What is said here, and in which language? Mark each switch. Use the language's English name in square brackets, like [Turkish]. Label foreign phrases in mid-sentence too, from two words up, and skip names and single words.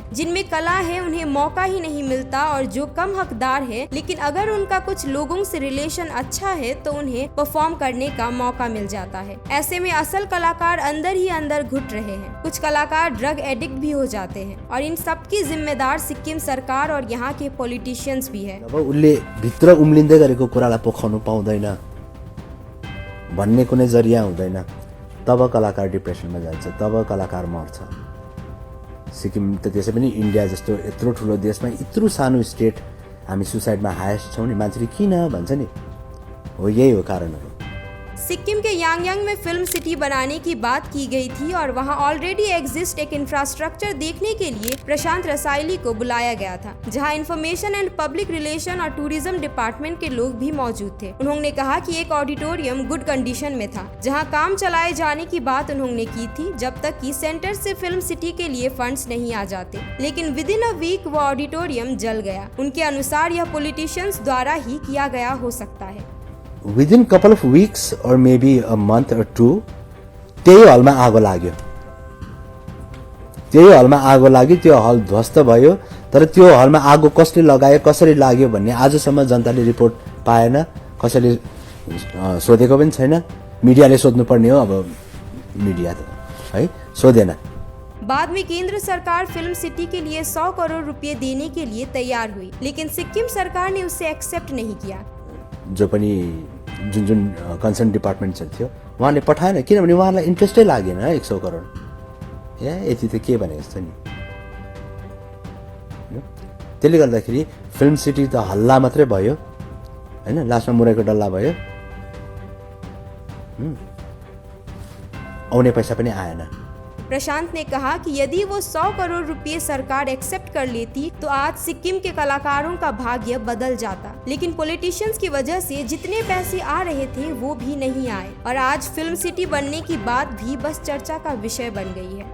[Hindi] जिनमें कला है उन्हें मौका ही नहीं मिलता और जो कम हकदार है, लेकिन अगर उनका कुछ लोगों से रिलेशन अच्छा है तो उन्हें परफॉर्म करने का मौका मिल जाता है। ऐसे में असल कलाकार अंदर ही अंदर घुट रहे हैं। कुछ कलाकार [English] drug addict [Hindi] भी हो जाते हैं और इन सब की जिम्मेदार सिक्किम सरकार और यहाँ के पॉलिटिशियंस भी है। [Nepali] अब उनले भित्र उम्लिँदै गरेको कुरालाई पोखाउनु पाउँदैन भन्ने कुनै जरिया हुँदैन, तब कलाकार डिप्रेसनमा जान्छ, तब कलाकार मर्छ। सिक्किम त त्यसै पनि इन्डिया जस्तो यत्रो ठुलो देशमा यत्रो सानो स्टेट हामी सुसाइडमा हाएस्ट छौँ नि, मान्छेले किन भन्छ नि, हो यही हो कारणहरू। [Hindi] सिक्किम के यांगयांग में [English] film city [Hindi] बनाने की बात की गई थी और वहां [English] already exist [Hindi] एक इंफ्रास्ट्रक्चर देखने के लिए प्रशांत रसाइली को बुलाया गया था, जहां [English] information and public relation [Hindi] और [English] tourism department [Hindi] के लोग भी मौजूद थे। उन्होंने कहा कि एक ऑडिटोरियम [English] good condition [Hindi] में था, जहां काम चलाए जाने की बात उन्होंने की थी, जब तक कि सेंटर से [English] film city [Hindi] के लिए फंड्स नहीं आ जाते। लेकिन [English] with in a week [Hindi] वो ऑडिटोरियम जल गया। उनके अनुसार यह पॉलिटिशियंस द्वारा ही किया गया हो सकता है। [English] within couple of weeks [Nepali] और [English] maybe a month [Nepali] और 2 त्यही हलमा आगो लाग्यो। त्यो हल ध्वस्त भयो, तर त्यो हलमा आगो कसले लगायो, कसरी लाग्यो भन्ने आजसम्म जनताले रिपोर्ट पाएन, कसैले सोधेको पनि छैन। मिडियाले सोध्नुपर्ने हो, अब मिडिया त है सोधेन। [Hindi] बाद में केंद्र सरकार [English] film city [Hindi] के लिए 100 करोड़ रुपए देने के लिए तैयार हुई, लेकिन सिक्किम सरकार ने उसे एक्सेप्ट नहीं किया। [Nepali] जो पनि जुन [English] concern department [Nepali] थियो उहाँले पठाएन, किनभने उहाँलाई इन्ट्रेस्टै लागेन 100 करोड। यति त के भने जस्तो नि। त्यसले गर्दाखेरि [English] film city [Nepali] त हल्ला मात्रै भयो हैन, लास्टमा मुरैको डल्ला भयो, आउने पैसा पनि आएन। [Hindi] प्रशांत ने कहा कि यदि वो 100 करोड़ रुपए सरकार एक्सेप्ट कर लेती तो आज सिक्किम के कलाकारों का भाग्य बदल जाता, लेकिन पॉलिटिशियंस की वजह से जितने पैसे आ रहे थे वो भी नहीं आए और आज [English] film city [Hindi] बनने की बात भी बस चर्चा का विषय बन गई है।